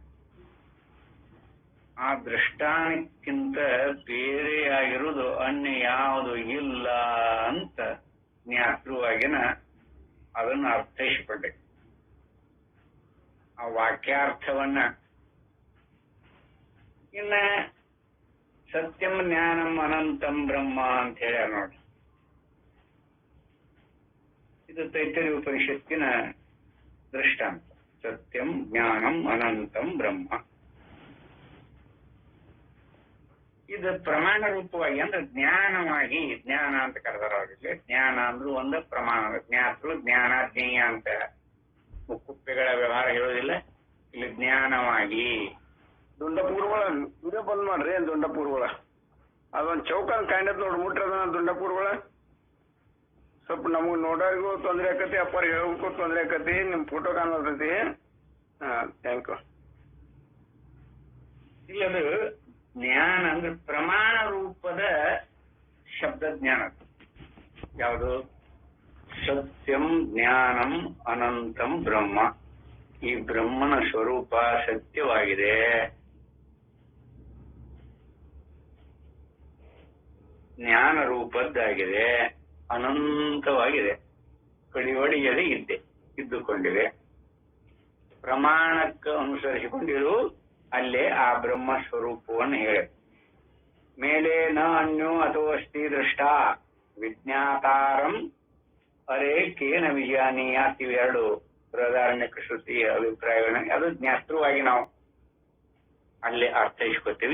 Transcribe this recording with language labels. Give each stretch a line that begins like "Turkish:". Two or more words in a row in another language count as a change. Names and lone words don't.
Kannada: ಆ ದೃಷ್ಟಾನಕ್ಕಿಂತ ಬೇರೆಯಾಗಿರುವುದು ಅನ್ಯ ಯಾವುದು ಇಲ್ಲ ಅಂತ ಜ್ಞಾತೃವಾಗಿನ ಅದನ್ನು ಅರ್ಥೈಸಿಕೊಂಡೆ. ಆ ವಾಕ್ಯಾರ್ಥವನ್ನ ಇನ್ನ
Sanskrit: ಸತ್ಯಂ ಜ್ಞಾನಂ ಅನಂತಂ ಬ್ರಹ್ಮ
Kannada: ಅಂತ ಹೇಳ್ಯಾರ ನೋಡಿ. ಇದು ತೈತ್ತರಿ ಉಪನಿಷತ್ತಿನ ದೃಷ್ಟಾಂತ.
Sanskrit: ಸತ್ಯಂ ಜ್ಞಾನಂ ಅನಂತಂ ಬ್ರಹ್ಮ.
Kannada: ಇದು ಪ್ರಮಾಣ ರೂಪವಾಗಿ ಅಂದ್ರೆ ಜ್ಞಾನವಾಗಿ, ಜ್ಞಾನ ಅಂತ ಕರೆದಾರ ಅವ್ರಿಗೆ. ಜ್ಞಾನ ಅಂದ್ರೂ ಒಂದು ಪ್ರಮಾಣ. ಜ್ಞಾತೃ ಜ್ಞಾನ ಜ್ಞೇಯ ಅಂತ ಮುಕ್ಕುಪ್ಪೆಗಳ ವ್ಯವಹಾರ ಹೇಳೋದಿಲ್ಲ. ಇಲ್ಲಿ ಜ್ಞಾನವಾಗಿ ದುಂಡಪೂರ್ವಳ ಇದೇ ಬಂದ್ ಮಾಡ್ರಿ. ದುಂಡಪೂರ್ವಳ ಅದೊಂದು ಚೌಕನ್ ಕಾಂಡದ್ ನೋಡಿ ಮುಟ್ರದ ದುಂಡಪೂರ್ವಳ. ಸ್ವಲ್ಪ ನಮಗ್ ನೋಡೋರಿಗೂ ತೊಂದರೆ ಆಕತಿ, ಅಪ್ಪರ್ ಹೇಳಕ್ಕೂ ತೊಂದರೆ ಆಕತಿ. ನಿಮ್ ಫೋಟೋ ಕಾಣತೈತಿ.
English: thank you.
Kannada: ಇಲ್ಲದು ಜ್ಞಾನ ಅಂದ್ರೆ ಪ್ರಮಾಣ ರೂಪದ ಶಬ್ದ ಜ್ಞಾನ. ಯಾವುದು?
Sanskrit: ಸತ್ಯಂ ಜ್ಞಾನಂ ಅನಂತಂ ಬ್ರಹ್ಮ.
Kannada: ಈ ಬ್ರಹ್ಮನ ಸ್ವರೂಪ ಸತ್ಯವಾಗಿದೆ, ಜ್ಞಾನ ರೂಪದ್ದಾಗಿದೆ, ಅನಂತವಾಗಿದೆ, ಕಡಿವಡಿಯದೆ ಇದ್ದುಕೊಂಡಿದೆ. ಪ್ರಮಾಣಕ್ಕೆ ಅನುಸರಿಸಿಕೊಂಡಿರು ಅಲ್ಲೇ ಆ ಬ್ರಹ್ಮ ಸ್ವರೂಪವನ್ನು ಹೇಳಿ ಮೇಲೆ
Sanskrit: ನ ಅನ್ಯೋ ಅಥೋ ಅಸ್ತಿ ದೃಷ್ಟ ವಿಜ್ಞಾತಾರಂ ಅರೇ ಕೇನ ವಿಜಾನೀಯಾತ್
Kannada: ಇವೆರಡು ಬೃಹದಾರಣ್ಯಕ ಶ್ರುತಿ ಅಭಿಪ್ರಾಯಗಳನ್ನ ಅದು ಜ್ಞಾತೃವಾಗಿ ನಾವು ಅಲ್ಲಿ ಅರ್ಥೈಸ್ಕೊತೀವಿ.